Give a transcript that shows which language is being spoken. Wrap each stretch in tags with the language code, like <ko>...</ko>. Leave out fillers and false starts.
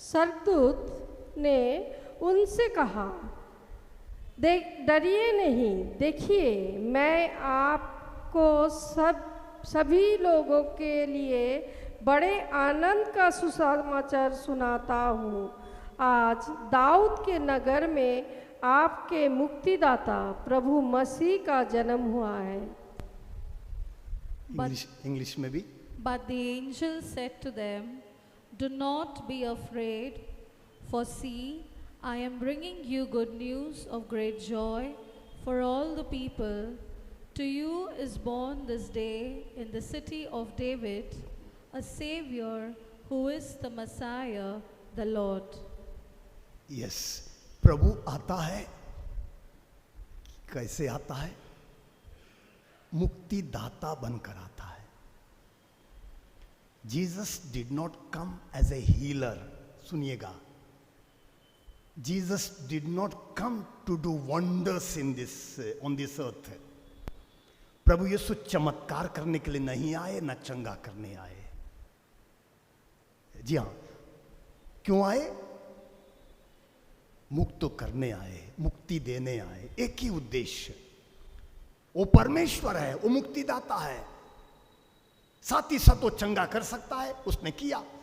<hi>स्वर्गदूत ने उनसे कहा, डरिए नहीं, देखिए मैं आपको सभी लोगों के लिए बड़े आनंद का सुसमाचार सुनाता हूँ। आज दाऊद के नगर में आपके मुक्तिदाता प्रभु मसीह का जन्म हुआ है। इंग्लिश में भी।</hi> <en>But the angel said to them, do not be afraid, for see, I am bringing you good news of great joy for all the people. To you is born this day in the city of David a Savior who is the Messiah, the Lord.</en> <hi>Yes, प्रभु आता है। कैसे आता है? मुक्तिदाता बनकर आता है।</hi> <en>Jesus did not come as a healer.</en> <hi>सुनिएगा,</hi> <en>Jesus did not come to do wonders on this earth.</en> <hi>प्रभु यीशु चमत्कार करने के लिए नहीं आए, न चंगा करने आए। जी हाँ, क्यों आए? मुक्त करने आए, मुक्ति देने आए। एक ही उद्देश्य। वो परमेश्वर है, वो मुक्तिदाता है। साथ ही साथ वो चंगा कर सकता है, उसने किया।</hi>